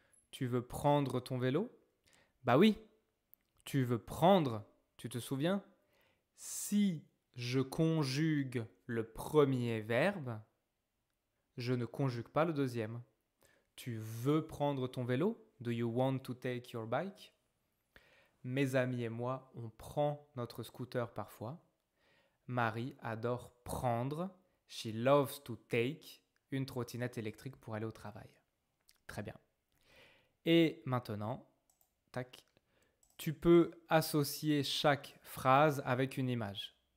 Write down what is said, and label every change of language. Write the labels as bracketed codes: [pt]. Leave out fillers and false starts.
[fr] Tu veux prendre ton vélo? Bah oui, tu veux prendre, tu te souviens? Si je conjugue le premier verbe, je ne conjugue pas le deuxième. Tu veux prendre ton vélo? [en] Do you want to take your bike? [fr] Mes amis et moi, on prend notre scooter parfois. Marie adore prendre, [en] she loves to take, [fr] une trottinette électrique pour aller au travail. Très bien. Et maintenant, tac, tu peux associer chaque phrase avec une image.